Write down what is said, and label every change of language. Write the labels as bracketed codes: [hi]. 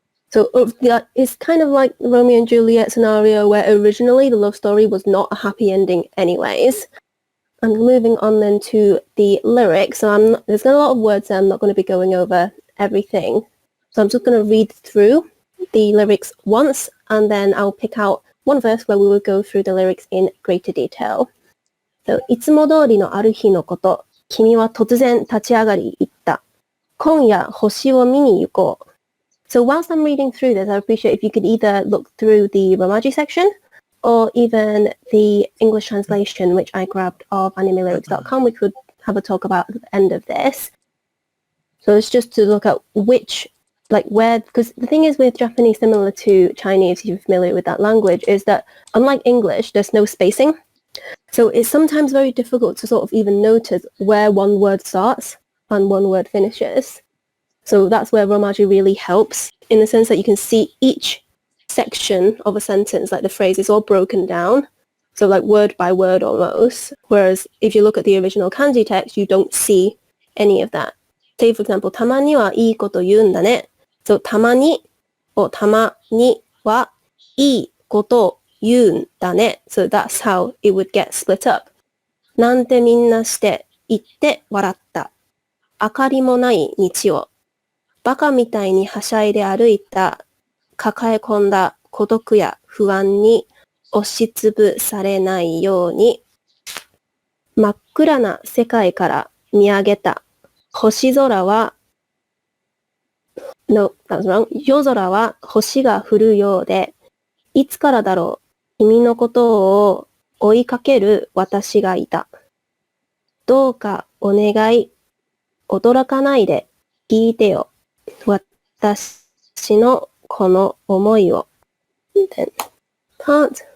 [en] So it's kind of like the Romeo and Juliet scenario where originally the love story was not a happy ending anyways. And moving on then to the lyrics. So there's a lot of words there. I'm not going to be going over everything. So I'm just going to read through the lyrics once, and then I'll pick out one verse where we will go through the lyrics in greater detail. [ja] So, いつも通りのある日のこと、君は突然立ち上がり言った。今夜星を見に行こう。 [en] So whilst I'm reading through this, I appreciate if you could either look through the Romaji section or even the English translation, which I grabbed of animelyrics.com, which would have a talk about at the end of this. So it's just to look at which, like where, because the thing is with Japanese, similar to Chinese, if you're familiar with that language, is that unlike English, there's no spacing. So it's sometimes very difficult to sort of even notice where one word starts and one word finishes. So that's where Romaji really helps, in the sense that you can see each section of a sentence, like the phrase is all broken down, so like word by word almost. Whereas if you look at the original kanji text, you don't see any of that. Say, for example, [ja] たまにはいいこと言うんだね.So たまに or たまにはいいこと言うんだね. [en] So that's how it would get split up. [ja] なんてみんなして言って笑った。明かりもない道を。バカみたいにはしゃいで歩いた。抱え込んだ孤独や不安に押しつぶされないように。真っ暗な世界から見上げた。星空は、 [en] No, that was wrong. [ja] 夜空は星が降るようで、いつからだろう、君のことを追いかける私がいた。どうかお願い、驚かないで聞いてよ。私のこの思いを。 [en] Then, part.